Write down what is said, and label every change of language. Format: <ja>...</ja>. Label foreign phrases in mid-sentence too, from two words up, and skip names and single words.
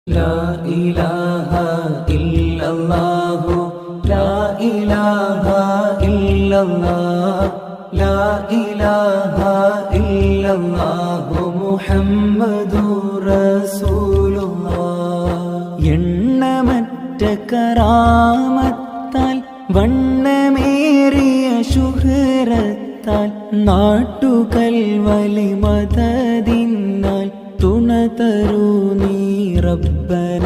<ar>لا إله إلا الله لا إله إلا الله لا إله إلا الله محمد رسول الله</ar> <ml>എണ്ണമറ്റ കറാമത്താൽ വണ്ണമേറിയ ശുഹ്റത്താൽ നാട്ടുകൽ വലിമതതിനാൽ തുണ തരൂ നീ റബ്ബന</ml>